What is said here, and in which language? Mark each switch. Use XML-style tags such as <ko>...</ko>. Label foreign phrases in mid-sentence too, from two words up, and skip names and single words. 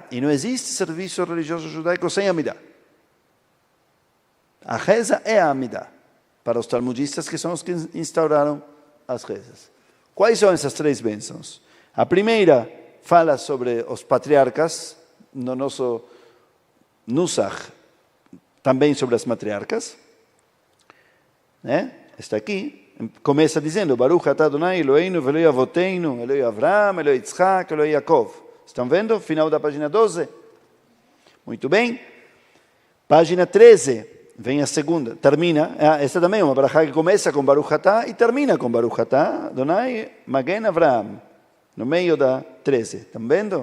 <pt>E não existe serviço religioso judaico sem Amidah. A reza é a Amidah, para os talmudistas, que são os que instauraram as rezas. Quais são essas 3 bênçãos? A primeira fala sobre os patriarcas, no nosso Nusach, também sobre as matriarcas. Está aqui. Começa dizendo,</pt> <he>ברוך אתה אדוני אלוהינו ואלוהי אבותינו אלוהי אברהם אלוהי יצחק אלוהי יעקב.</he> <pt>Estão vendo? Final da página 12. Muito bem. Página 13, vem a segunda. Termina, esta também é uma barajá que começa com</pt> <he>ברוך אתה</he> <pt>e termina com</pt> <he>ברוך אתה אדוני מגן אברהם.</he> <pt>No meio da 13. Estão vendo?</pt>